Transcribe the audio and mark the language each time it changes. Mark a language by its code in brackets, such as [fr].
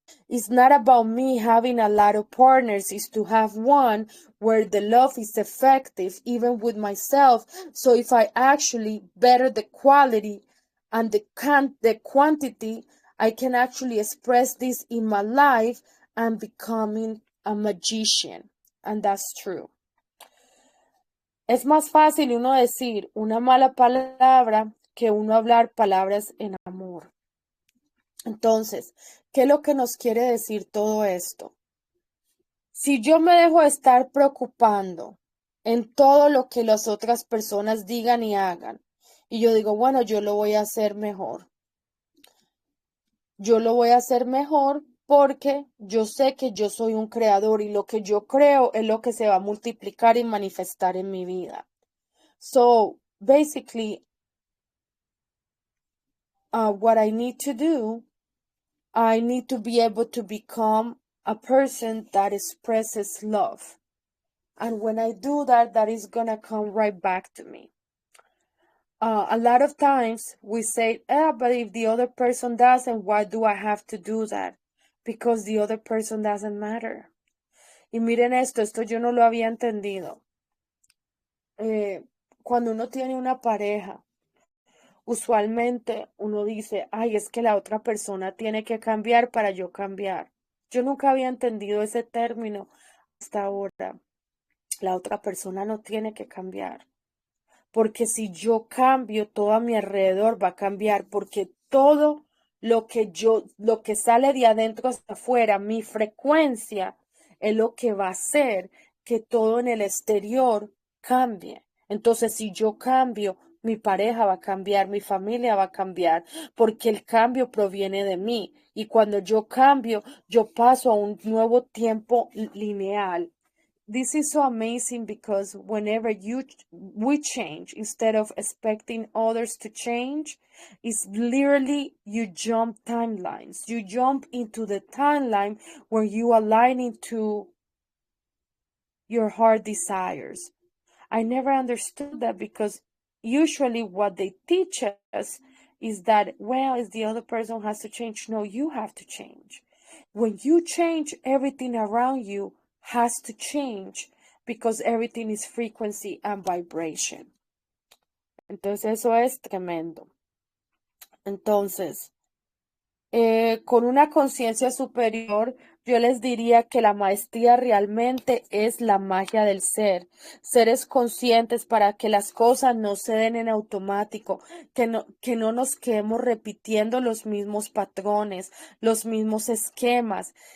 [en] It's not about me having a lot of partners, it's to have one where the love is effective, even with myself. So if I actually better the quality and the quantity, I can actually express this in my life and becoming a magician. And that's true. [es] Es más fácil uno decir una mala palabra que uno hablar palabras en amor. Entonces, ¿qué es lo que nos quiere decir todo esto? Si yo me dejo de estar preocupando en todo lo que las otras personas digan y hagan, y yo digo, bueno, yo lo voy a hacer mejor. Yo lo voy a hacer mejor porque yo sé que yo soy un creador y lo que yo creo es lo que se va a multiplicar y manifestar en mi vida. [en] So, basically, what I need to do, I need to be able to become a person that expresses love. And when I do that, that is going to come right back to me. A lot of times we say, but if the other person doesn't, why do I have to do that? Because the other person doesn't matter. [es] Y miren esto yo no lo había entendido. Cuando uno tiene una pareja, usualmente uno dice, ay, es que la otra persona tiene que cambiar para yo cambiar. Yo nunca había entendido ese término hasta ahora. La otra persona no tiene que cambiar. Porque si yo cambio, todo a mi alrededor va a cambiar. Porque todo lo que sale de adentro hacia afuera, mi frecuencia, es lo que va a hacer que todo en el exterior cambie. Entonces, si yo cambio, mi pareja va a cambiar, mi familia va a cambiar, porque el cambio proviene de mí. Y cuando yo cambio, yo paso a un nuevo tiempo lineal. [en] This is so amazing because whenever we change, instead of expecting others to change, it's literally you jump timelines. You jump into the timeline where you align into your heart desires. I never understood that because usually what they teach us is that, well, if the other person has to change, no, you have to change. When you change, everything around you has to change because everything is frequency and vibration. [es] Entonces eso es tremendo. Entonces, con una conciencia superior, yo les diría que la maestría realmente es la magia del ser. Seres conscientes para que las cosas no se den en automático, que no nos quedemos repitiendo los mismos patrones, los mismos esquemas.